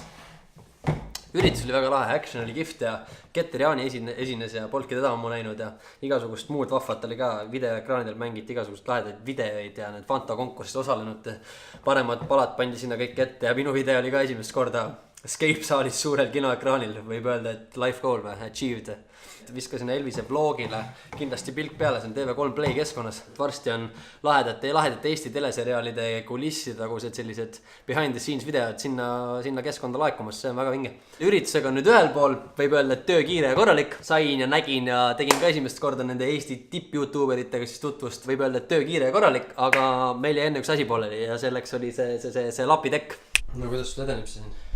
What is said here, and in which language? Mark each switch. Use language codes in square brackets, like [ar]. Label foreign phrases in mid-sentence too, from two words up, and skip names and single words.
[et] Üritus oli väga lahe, action oli kihvt ja Keter Jaani esines ja polnudki teda ma näinud ja igasugust muud vahvat oli ka. Videoekraanidel mängiti igasugust lahedaid videoid ja need Fanta konkursis osalenud paremad palad pandi sinna kõik ette ja minu video oli ka esimest korda Escape saalis suurel kinoekraanil. Võib öelda, et [en] life goal [et] või achieved. Viskasin Elvise vlogile kindlasti pilk peale, see on TV3 Play keskkonnas. Varsti on lahedate Eesti teleseriaalide kulisside tagused sellised [en] behind the scenes [et] videod sinna keskkonda laekumas, see on väga vinge. Üritusega on nüüd ühel pool, võib öelda, et töö kiire ja korralik. Sain ja nägin ja tegin ka esimest korda nende Eesti tipp-youtuberitega siis tutvust. Võib öelda, et töö kiire ja korralik, aga meil jäi enne üks asi pooleli ja selleks oli see lapitekk. No kuidas sul edeneb see siin?